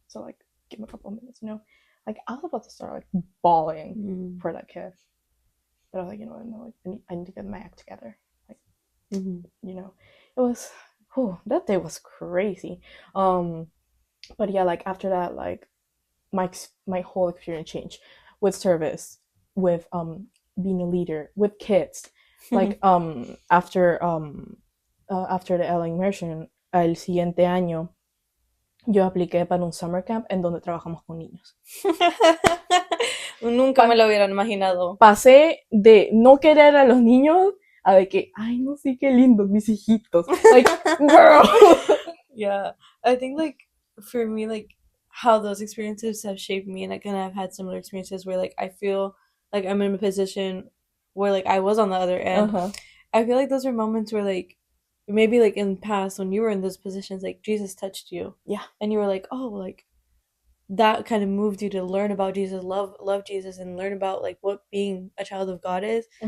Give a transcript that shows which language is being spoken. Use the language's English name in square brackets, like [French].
[English] So like, give me a couple of minutes, you know. Like, I was about to start like bawling for that kid, but I was like, you know what, no, like, I need to get my act together. Like, you know, it was, that day was crazy. But yeah, like after that, like my whole experience changed with service, with being a leader, with kids. Like after the LA immersion, [Spanish] el siguiente año yo apliqué para un summer camp en donde trabajamos con niños. Nunca me lo hubieran imaginado. Pasé de no querer a los niños a de que, ay, no sé, qué lindos mis hijitos. [English] Like, girl. Yeah, I think like for me, like how those experiences have shaped me, and I kind of have had similar experiences where like I feel like I'm in a position where like I was on the other end. I feel like those are moments where like maybe like in the past when you were in those positions, like Jesus touched you, and you were like, oh, like that kind of moved you to learn about Jesus, love Jesus, and learn about like what being a child of God is.